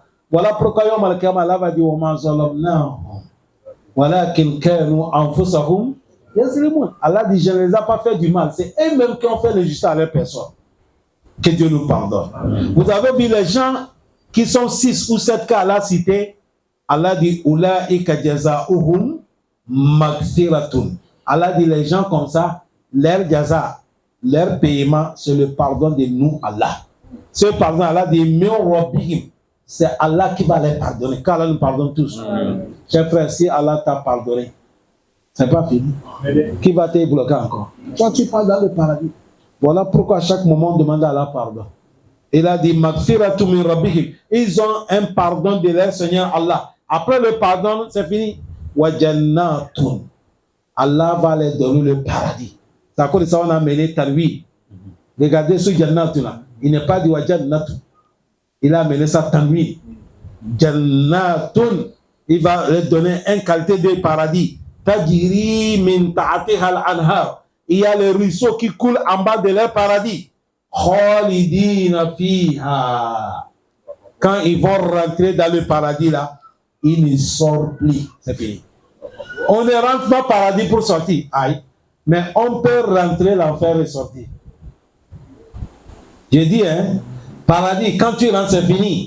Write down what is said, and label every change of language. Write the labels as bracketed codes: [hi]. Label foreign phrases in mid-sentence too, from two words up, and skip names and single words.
[fr] Voilà pourquoi Allah va dire, Allah dit, je ne les ai pas fait du mal. C'est eux-mêmes qui ont fait l'injustice à leur personne. Que Dieu nous pardonne. Vous avez vu les gens qui sont 6 ou 7 cas à la cité. Allah dit, [ar] أولئك جزاؤهم مغفرة. [fr] Allah dit, les gens comme ça, leur jaza, leur paiement, c'est le pardon de nous, Allah. Ce pardon, Allah dit, c'est Allah qui va les pardonner. Car Allah nous pardonne tous. Chers frères, si Allah t'a pardonné, c'est pas fini. Qui va te bloquer encore? Toi, tu parles dans le paradis. Voilà pourquoi à chaque moment, on demande à Allah pardon. Il a dit, [ar] مغفرة من ربهم. [fr] Ils ont un pardon de leur Seigneur Allah. Après le pardon, c'est fini. [ar] وجنات. [fr] Allah va leur donner le paradis. C'est à cause de ça on a mené Tanwi. Regardez ce jannatun là. Il n'est pas dit [ar] وجنات. [fr] Il a amené ça Tanwi. Jannatun. Il va leur donner une qualité de paradis. [ar] تجري من تحتها الأنهار. [fr] Il y a les ruisseaux qui coulent en bas de leur paradis. [ar] خالدين فيها. [fr] Quand ils vont rentrer dans le paradis là, ils ne sortent plus. C'est fini. On ne rentre pas au paradis pour sortir. Aïe. Mais on peut rentrer l'enfer et sortir. J'ai dit, hein, paradis, quand tu rentres, c'est fini.